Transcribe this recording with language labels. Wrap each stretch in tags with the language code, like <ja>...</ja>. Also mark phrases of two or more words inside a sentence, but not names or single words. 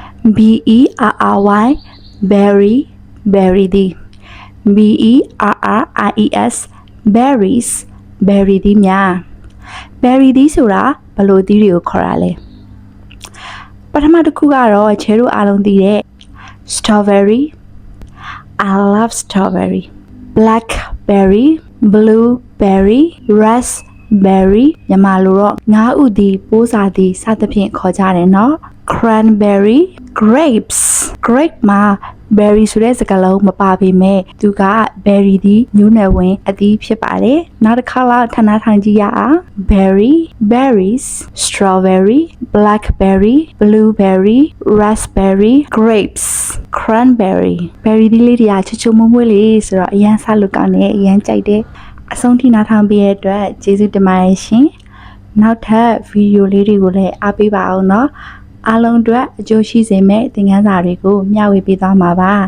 <en>berry berry berry</en> <my>သည်</my> <en>berries berries berry</en> <my>သည်များ berry သည်ဆိုတာဘယ်လိုသီးတွေကိုခေါ်တာလဲပထမတစ်ခုကတော့ချဲတို့အားလုံးသိတဲ့</my> <en>strawberry I love strawberry blackberry blueberry raspberry</en> <my>မြန်မာလိုတော့ငါးဥသည်ပိုးစာသည်စသဖြင့်ခေါ်ကြတယ်နော်</my> <en>cranberry grapes grape</en> <my>မှာ berry ဆိုတဲ့စကားလုံးမပါပေမဲ့သူက berry သည်မျိုးနွယ်ဝင်အ သီးဖြစ်ပါတယ်နောက်တစ်ခါလောက်ထပ်နားထောင်ကြည့်ရအောင်</my> <en>berry berries strawberry blackberry blueberry raspberry grapes cranberry berry</en> <my>ဒီလေးတွေကချွတ်ချွတ်မွေ့မွေ့လေးဆိုတော့အရန်ဆလို့ကောင်းတယ်အရန်ကြိုက်တယ်အဆုံးထိနားထောင်ပေးရတဲ့အတွက်ကျေးဇူးတင်ပါတယ်ရှင်နောက်ထပ်ဗီဒီယိုလေးတွေကိုလည်းအားပေးပါအောင်နော်အားလုံးအတွက်အကျိုးရှိစေမယ့်သင်ခန်းစာတွေကိုမျှဝေပေးသွားမှာပါ</my>